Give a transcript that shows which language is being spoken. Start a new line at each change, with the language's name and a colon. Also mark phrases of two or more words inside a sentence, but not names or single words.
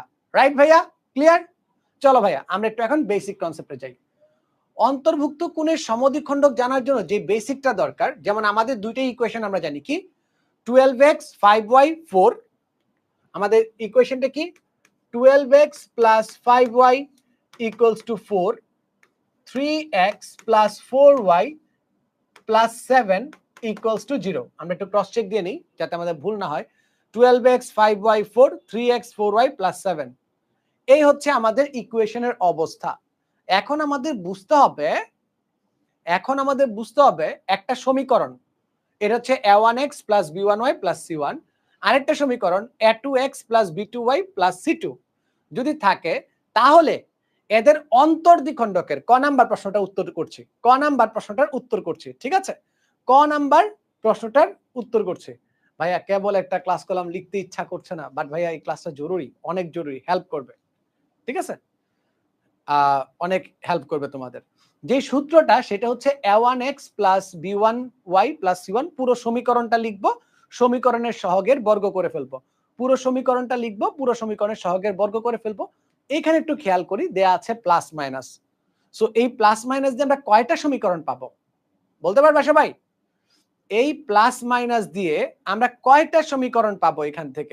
Bangla: রাইট ভাইয়া? ক্লিয়ার? চলো ভাইয়া আমরা একটু এখন বেসিক কনসেপ্টে যাই। অন্তর্ভুক্ত কোণের সমদ্বিখণ্ডক জানার জন্য যে বেসিকটা দরকার, যেমন আমাদের দুইটাই ইকুয়েশন আমরা জানি কি
English: 12x 5y 4।
Bangla: আমাদের ইকুয়েশনটা কি
English: 12x plus 5y equals to 4, 3x plus 4y plus 7 equals to 0। আমরা একটু ক্রস চেক দিয়ে নিই যাতে আমাদের ভুল না হয়। 12x 5y 4, 3x 4y plus 7, এই হচ্ছে আমাদের ইকুয়েশনের অবস্থা। এখন আমাদের বুঝতে হবে একটা সমীকরণ, এটা হচ্ছে a1x plus b1y plus c1, আরেকটা সমীকরণ a2x plus b2y plus c2 যদি থাকে, তাহলে এদের অন্তর্দ্বিখণ্ডকের ক নাম্বার প্রশ্নটা উত্তর করছি, ক নাম্বার প্রশ্নটার উত্তর করছি। ঠিক আছে, ক নাম্বার প্রশ্নটার উত্তর করছি। ভাইয়া কেবল একটা ক্লাস করলাম, লিখতে ইচ্ছা করছে না, বাট ভাইয়া এই ক্লাসটা জরুরি, অনেক জরুরি, হেল্প করবে। ঠিক আছে, অনেক হেল্প করবে তোমাদের। যে সূত্রটা সেটা হচ্ছে a1x plus b1y plus c1, পুরো সমীকরণটা লিখবো, সমীকরণের সহগের বর্গ করে ফেলবো। পুরো সমীকরণটা লিখবো, পুরো সমীকরণের সহগের বর্গ করে ফেলবো। এখানে একটু খেয়াল করি, দেয়া আছে plus minus. সো এই plus minus দিয়ে আমরা কয়টা সমীকরণ পাবো বলতে পারবা সবাই? এই plus minus দিয়ে আমরা কয়টা সমীকরণ পাবো এখান থেকে?